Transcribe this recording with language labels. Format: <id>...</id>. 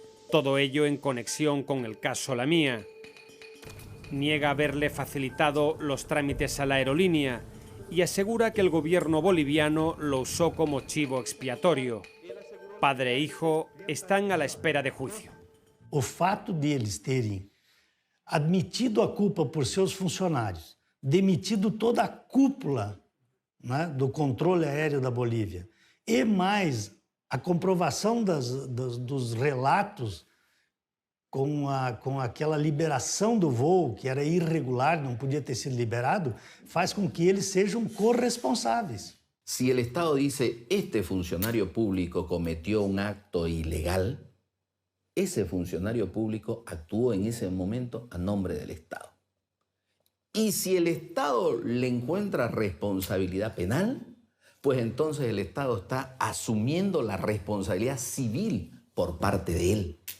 <es>Todo ello en conexión con el caso La Mía. Niega haberle facilitado los trámites a la aerolínea y asegura que el gobierno boliviano lo usó como chivo expiatorio. Padre e hijo están a la espera de juicio.</es> <pt>O fato de eles terem admitido a culpa por seus funcionários, demitido toda a cúpula, né, do controle aéreo da Bolívia, e mais a comprovação dos relatos com aquela liberação do voo, que era irregular, não podia ter sido liberado, faz com que eles sejam corresponsáveis.</pt> <es>Si el Estado dice, este funcionario público cometió un acto ilegal, ese funcionario público actuó en ese momento a nombre del Estado. Y si el Estado le encuentra responsabilidad penal, pues entonces el Estado está asumiendo la responsabilidad civil por parte de él.</es>